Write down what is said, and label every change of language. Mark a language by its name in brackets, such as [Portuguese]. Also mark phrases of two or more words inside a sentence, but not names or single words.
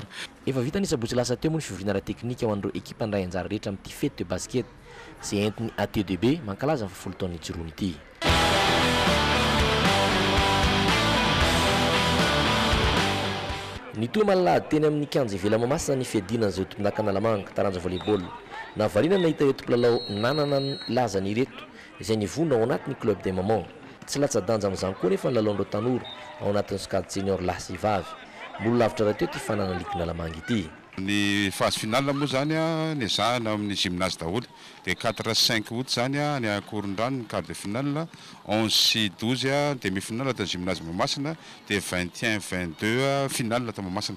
[Malagasy] Efa vita ny sabotsy lasa teo moa ny fivoriana ara teknika ho an'ireo ekipa andray anjara rehetra amin'ity fety [French] de basket [Malagasy] izay entiny ATDB mankalaza ny 70 taon'ny jirony ity. Ny toa malalady teny amin'ny kianja ivela Mahamasina ny fiadinana izay tompon-daka Analamanga taranja volleyball. Navarina nahita hoe tompolalao nanana ny lazany ireto izay nivona ao anatin'ny [French] club des mamans. [Malagasy] Tsy latsa-danja amin'izany koa nefa ny lalaondreo tanora ao anatin'ny sokajy senior lahy sy vavy. Mbola lavitra raha teo ty fanana ligue Analamanga ity. Ny [French] phase finale [Malagasy] moa zany niazahana amin'ny gymnase daholo dia 4-5 août zany ny Akorondrano ny [French] quart de finale, [Malagasy] 11 sy 12 demi-finale atao gymnase Mahamasina dia 21-22 finale atao Mahamasina.